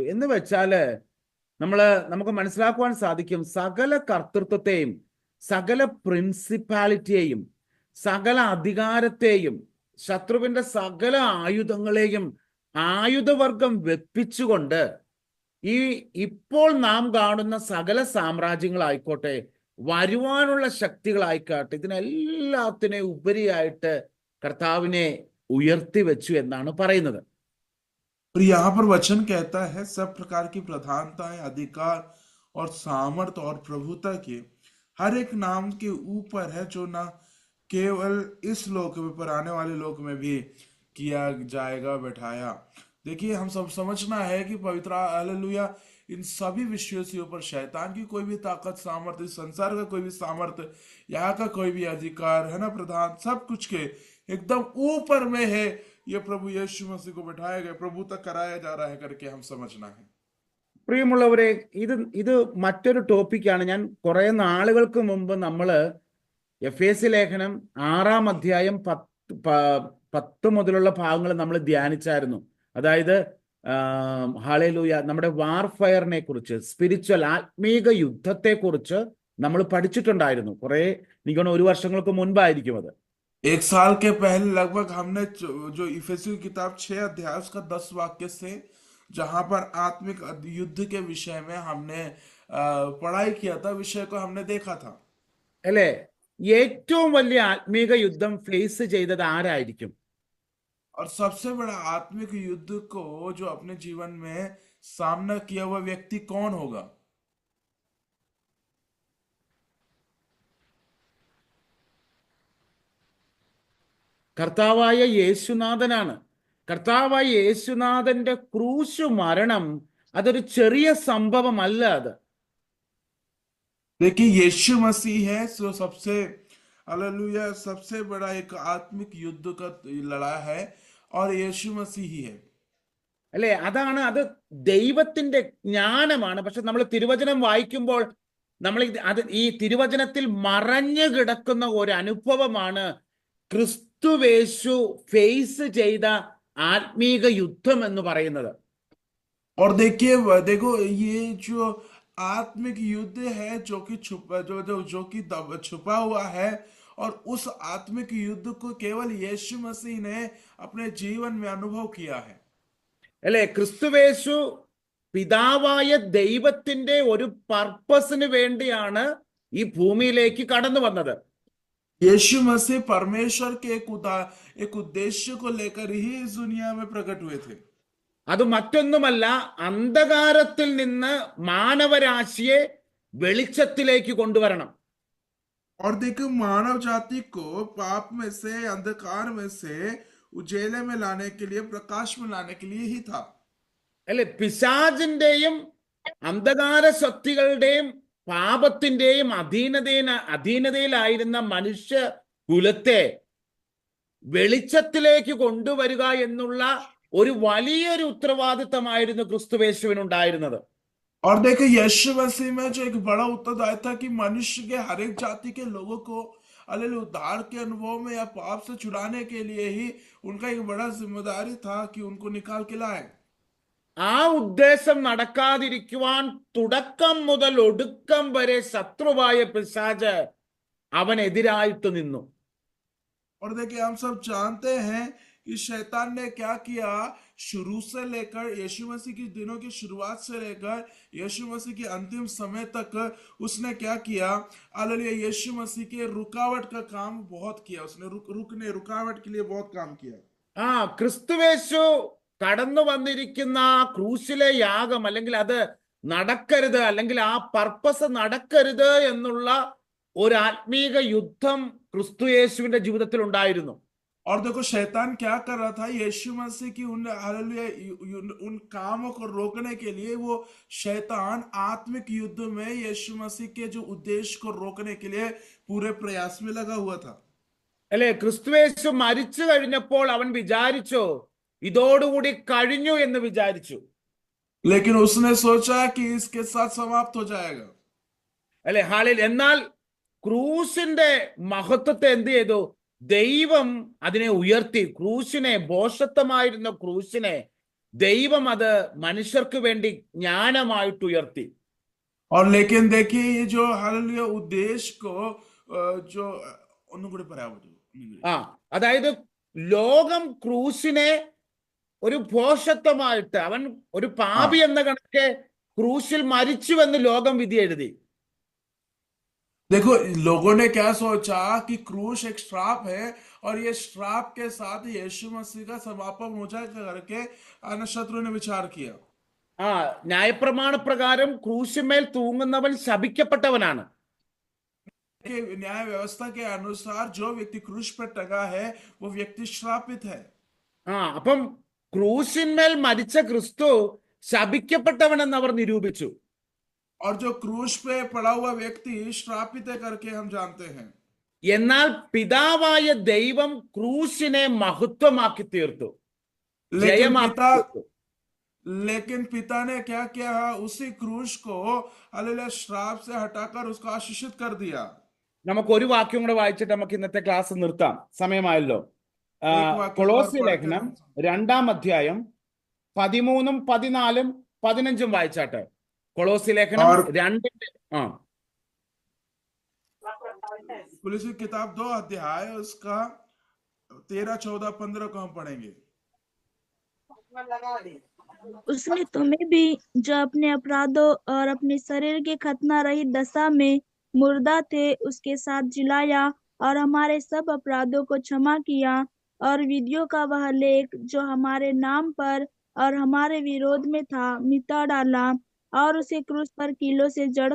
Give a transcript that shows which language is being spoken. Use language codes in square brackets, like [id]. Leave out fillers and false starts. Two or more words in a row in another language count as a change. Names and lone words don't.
[ml] എന്ന് വെച്ചാല് നമുക്ക് മനസ്സിലാക്കുവാൻ സാധിക്കും, സകല കർത്തൃത്വത്തെയും സകല പ്രിൻസിപ്പാലിറ്റിയെയും സകല അധികാരത്തെയും ശത്രുവിന്റെ സകല ആയുധങ്ങളെയും ആയുധവർഗം വെപ്പിച്ചുകൊണ്ട് ഇപ്പോൾ നാം കാണുന്ന സകല സാമ്രാജ്യങ്ങളായിക്കോട്ടെ, വരുവാനുള്ള ശക്തികളായിക്കോട്ടെ, ഇതിനെല്ലാത്തിനെ ഉപരിയായിട്ട് കർത്താവിനെ ഉയർത്തി വെച്ചു എന്നാണ് പറയുന്നത്. [hi] और यहाँ पर वचन कहता है सब प्रकार की प्रधानताएं, अधिकार और सामर्थ और प्रभुता के हर एक नाम के ऊपर है, जो ना केवल इस लोक में पर आने वाले लोक में भी किया जाएगा, बैठाया। देखिए, हम सब समझना है कि पवित्र हालेलुया इन सभी विषयों से ऊपर शैतान की कोई भी ताकत, सामर्थ्य, इस संसार का कोई भी सामर्थ्य, यहाँ का कोई भी अधिकार है ना, प्रधान, सब कुछ के एकदम ऊपर में है ये प्रभु यीशु मसीह को बैठाया गया, प्रभु तक कराया जा रहा है करके हम समझना है। [ml] പ്രിയമുള്ളവരെ, ഇത് മറ്റൊരു ടോപ്പിക്കാണ്. ഞാൻ കുറെ നാളുകൾക്ക് മുമ്പ് നമ്മള് എഫേസ്യ ലേഖനം 6-ാം അധ്യായം 10 മുതലുള്ള ഭാഗങ്ങൾ നമ്മൾ ധ്യാനിച്ചായിരുന്നു. അതായത് ഹല്ലേലൂയ നമ്മുടെ വാർഫയറിനെ കുറിച്ച്, സ്പിരിച്വൽ ആത്മീക യുദ്ധത്തെ കുറിച്ച് നമ്മൾ പഠിച്ചിട്ടുണ്ടായിരുന്നു. കുറെ എനിക്കൊന്ന് 1 വർഷങ്ങൾക്ക് മുൻപായിരിക്കും അത്. [hi] 1 साल के पहले लगभग हमने जो इफिसियों की किताब 6 अध्याय उसका 10 वाक्य से, जहां पर आत्मिक युद्ध के विषय में हमने पढ़ाई किया था, विषय को हमने देखा था। [ml] അല്ലേ, ഏറ്റവും വലിയ ആത്മീക യുദ്ധം ഫേസ് ചെയ്തത് ആരായിരിക്കും? [hi] और सबसे बड़ा आत्मिक युद्ध को जो अपने जीवन में सामना किया हुआ व्यक्ति कौन होगा? [ml] കർത്താവായ യേശുനാഥനാണ്. കർത്താവായ യേശുനാഥന്റെ ക്രൂശ് മരണം അതൊരു ചെറിയ സംഭവമല്ല. അത് [hi] देखिए, यीशु मसीह है जो सबसे हालेलुया सबसे बड़ा एक आत्मिक युद्ध का लड़ा है, और यीशु मसीह ही है। [ml] അല്ലെ, അത് ദൈവത്തിന്റെ ജ്ഞാനമാണ്. പക്ഷെ നമ്മൾ തിരുവചനം വായിക്കുമ്പോൾ നമ്മൾ ഈ തിരുവചനത്തിൽ മറഞ്ഞു കിടക്കുന്ന ഒരു അനുഭവമാണ് ക്രിസ്തുവേശു ഫേസ് ചെയ്ത ആത്മീക യുദ്ധം എന്ന് പറയുന്നത്. [hi] और देखो ये जो आत्मिक युद्ध है जो कि छुपा हुआ है, और उस आत्मिक युद्ध को केवल यीशु मसीह ने अपने जीवन में अनुभव किया है। [ml] അല്ലെ, ക്രിസ്തുവേശു പിതാവായ ദൈവത്തിന്റെ ഒരു പർപ്പസിന് വേണ്ടിയാണ് ഈ ഭൂമിയിലേക്ക് കടന്നു വന്നത്. [hi] यीशु मसीह परमेश्वर के एक उद्देश्य को लेकर ही इस दुनिया में प्रकट हुए थे। [ml] അത് മറ്റൊന്നുമല്ല, അന്ധകാരത്തിൽ നിന്ന് മാനവരാശിയെ വെളിച്ചത്തിലേക്ക് കൊണ്ടുവരണം. [hi] और देखो, मानव जाति को पाप में से, अंधकार में से उजेले में लाने के लिए, प्रकाश में लाने के लिए ही था। [ml] അല്ലെ, പിശാചിന്റെയും അന്ധകാര ശക്തികളുടെയും പാപത്തിന്റെയും അധീനതയിലായിരുന്ന മനുഷ്യ കുലത്തെ വെളിച്ചത്തിലേക്ക് കൊണ്ടുവരിക എന്നുള്ള ഒരു വലിയൊരു ഉത്തരവാദിത്തമായിരുന്നു ക്രിസ്തുവേശുവിനുണ്ടായിരുന്നത്. [hi] और देखिए यीशु मसीह में जो एक बड़ा उत्तरदायित्व था कि मनुष्य के हर एक जाति के लोगों को हालेलुया उद्धार के अनुभव में या पाप से छुड़ाने के लिए ही उनका एक बड़ा जिम्मेदारी था कि उनको निकाल के लाए. [ml] ആ ഉദ്ദേശം നടക്കാതിരിക്കുവാൻ തുടക്കം മുതൽ ഒടുക്കം വരെ ശത്രുവായ പിശാച് അവനെതിരായിട്ട് നിന്നു. [hi] और देखिए हम सब जानते हैं कि शैतान ने क्या किया, शुरू से लेकर यीशु मसीह के दिनों की शुरुआत से लेकर यीशु मसीह के अंतिम समय तक उसने क्या किया, हालेलुया यीशु मसीह के रुकावट का काम बहुत किया. उसने रुकावट के लिए बहुत काम किया. [ml] ആ ക്രിസ്തുവേശു കടന്നു വന്നിരിക്കുന്ന ആ ക്രൂശിലെ യാഗം അല്ലെങ്കിൽ അത് നടക്കരുത്, അല്ലെങ്കിൽ ആ പർപ്പസ് നടക്കരുത് എന്നുള്ള ഒരു ആത്മീക യുദ്ധം ക്രിസ്തുയേശുവിന്റെ ജീവിതത്തിൽ ഉണ്ടായിരുന്നു. [hi] और देखो शैतान क्या कर रहा था, यीशु मसीह की उन कामों को रोकने के लिए वो शैतान आत्मिक युद्ध में यीशु मसीह के जो उद्देश्य को रोकने के लिए पूरे प्रयास में लगा हुआ था. [ml] അല്ലെ, ക്രിസ്തുയേശു മരിച്ചു കഴിഞ്ഞപ്പോൾ അവൻ വിചാരിച്ചു ഇതോടുകൂടി കഴിഞ്ഞു എന്ന് വിചാരിച്ചു. [hi] लेकिन उसने सोचा कि इसके साथ समाप्त हो जाएगा. [ml] അല്ലെ, ഹാളിൽ. എന്നാൽ ക്രൂശിന്റെ മഹത്വത്തെ എന്ത് ചെയ്തു? ദൈവം അതിനെ ഉയർത്തി. ക്രൂശിനെ, ഭോഷത്വമായിരുന്ന ക്രൂശിനെ ദൈവം അത് മനുഷ്യർക്ക് വേണ്ടി ജ്ഞാനമായിട്ട് ഉയർത്തി. [hi] और लेकिन देखिए ये जो हालेलुया उद्देश्य को जो [ml] ഒന്നും കൂടി പറയാമോ? അതായത് ലോകം ക്രൂശിനെ ഒരു ഭോഷത്വമായിട്ട്, അവൻ ഒരു പാപി എന്ന കണക്കെ ക്രൂശിൽ മരിച്ചുവെന്ന് ലോകം വിധി എഴുതി. [hi] देखो लोगों ने क्या सोचा कि क्रूस एक श्राप है और ये श्राप के साथ यीशु मसीह का समापन हो जाएगा करके शत्रु ने विचार किया. [ml] ന്യായപ്രമാണ പ്രകാരം ക്രൂശിന്മേൽ തൂങ്ങുന്നവൻ ശപിക്കപ്പെട്ടവനാണ്. [hi] न्याय व्यवस्था के अनुसार जो व्यक्ति क्रूस पर टंगा है वो व्यक्ति श्रापित है. [ml] അപ്പം ക്രൂശിന്മേൽ മരിച്ച ക്രിസ്തു ശപിക്കപ്പെട്ടവനെന്ന് അവർ നിരൂപിച്ചു. [hi] और जो क्रूस पे पड़ा हुआ व्यक्ति श्रापित है करके हम जानते हैं. [ml] എന്നാൽ പിതാവായ ദൈവം ക്രൂശിനെ മഹത്വമാക്കി തീർത്തു, ജയമാക്കി തീർത്തു. [hi] लेकिन पिता ने क्या किया, उसी क्रूस को हालेलुया श्राप से हटाकर उसको आशीषित कर दिया. [ml] നമുക്ക് ഒരു വാക്യം കൂടെ വായിച്ചിട്ട് നമുക്ക് ഇന്നത്തെ ക്ലാസ് നിർത്താം, സമയമായല്ലോ. കൊളോസ്യ ലേഖനം 2-ാം അധ്യായം 13, 14, 15 വായിച്ചാട്ടെ. കൊളോസ്യ ലേഖനം 2 [hi] कुलुस्सी किताब 2 अध्याय उसका 13, 14, 15 को हम पढ़ेंगे. उसने तुम्हें भी जो अपने अपराधों और अपने शरीर के खतना रहित दशा में मुर्दा थे उसके साथ जिलाया और हमारे सब अपराधों को क्षमा किया और विधियों का वह लेख जो हमारे नाम पर और हमारे विरोध में था मिटा डाला और उसे क्रूस पर कीलों से